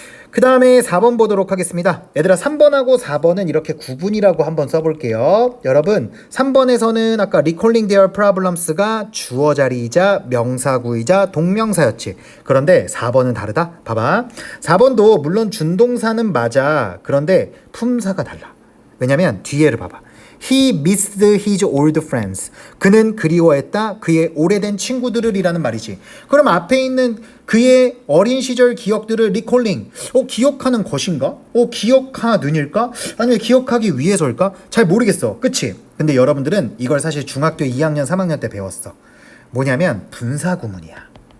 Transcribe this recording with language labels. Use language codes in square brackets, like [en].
[ko] 그 다음에 4번 보도록 하겠습니다. 얘들아 3번하고 4번은 이렇게 구분이라고 한번 써볼게요. 여러분 3번에서는 아까 [en] recalling their problems [ko] 가 주어 자리이자 명사구이자 동명사였지. 그런데 4번은 다르다? 봐봐. 4번도 물론 준동사는 맞아. 그런데 품사가 달라. 왜냐면 뒤에를 봐봐. [en] He missed his old friends. [ko] 그는 그리워했다. 그의 오래된 친구들을 이라는 말이지. 그럼 앞에 있는 그의 어린 시절 기억들을 recalling. 기억하는 것인가? 기억하는일까? 아니면 기억하기 위해서일까? 잘 모르겠어. 그치? 근데 여러분들은 이걸 사실 중학교 2학년, 3학년 때 배웠어. 뭐냐면 분사구문이야.